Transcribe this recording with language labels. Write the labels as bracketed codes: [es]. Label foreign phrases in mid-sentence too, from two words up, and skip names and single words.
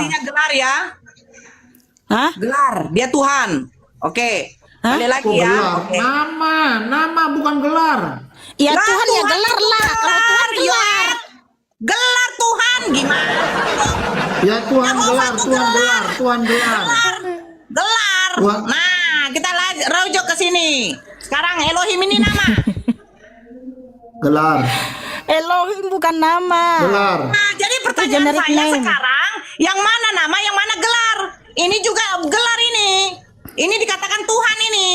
[id] artinya gelar ya. Hah? Gelar, dia Tuhan. Oke. Hah? Kali lagi Kok ya. gelar? Oke. Nama bukan gelar. Ya Lah, Tuhan ya Tuhan gelar itu lah. Kalau Tuhan gelar, gelar. ya. Gelar Tuhan gimana? Ya Tuhan Yehova gelar, itu Tuhan gelar. gelar, Tuhan gelar. Gelar. Tuhan. Nah, kita rujuk ke sini. Sekarang Elohim ini nama. Gelar, Elohim bukan nama. gelar. Nah, jadi pertanyaan generic saya name. sekarang, Yang mana nama, yang mana gelar? Ini juga gelar ini. Ini dikatakan Tuhan ini.